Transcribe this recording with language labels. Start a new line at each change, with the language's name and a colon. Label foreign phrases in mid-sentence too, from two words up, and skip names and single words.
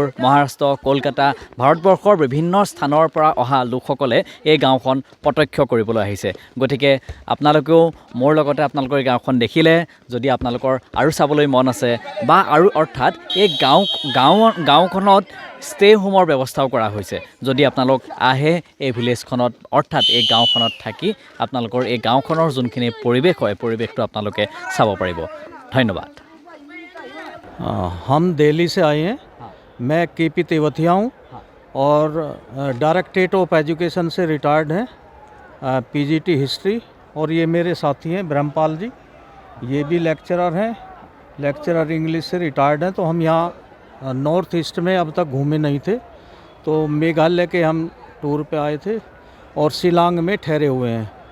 Assamese: মহাৰাষ্ট্ৰ কলকাতা ভাৰতবৰ্ষৰ বিভিন্ন স্থানৰ পৰা অহা লোকসকলে এই গাঁওখন প্ৰত্যক্ষ কৰিবলৈ আহিছে গতিকে আপোনালোকেও মোৰ লগতে আপোনালোকৰ এই গাঁওখন দেখিলে যদি আপোনালোকৰ আৰু চাবলৈ মন আছে বা আৰু অৰ্থাৎ এই গাঁওখনত
English: stay home
Assamese: ব্যৱস্থাও কৰা হৈছে যদি আপোনালোক আহে এই ভিলেজখনত অৰ্থাৎ এই গাঁওখনত থাকি আপোনালোকৰ এই গাঁওখনৰ যোনখিনি পৰিৱেশ হয় পৰিৱেশটো আপোনালোকে চাব পাৰিব ধন্যবাদ
Hindi: हम दिल्ली से आए हैं मैं केपी तेवतिया हूँ और डायरेक्टरेट ऑफ एजुकेशन से रिटायर्ड हैं
English: PGT history
Hindi: और ये मेरे साथी हैं ब्रह्मपाल जी ये भी लेक्चरर हैं लेक्चरर इंग्लिश से रिटायर्ड हैं तो हम यहाँ नॉर्थ ईस्ट में अब तक घूमे नहीं थे तो मेघालय के हम टूर पे आए थे और शिलांग में ठहरे हुए हैं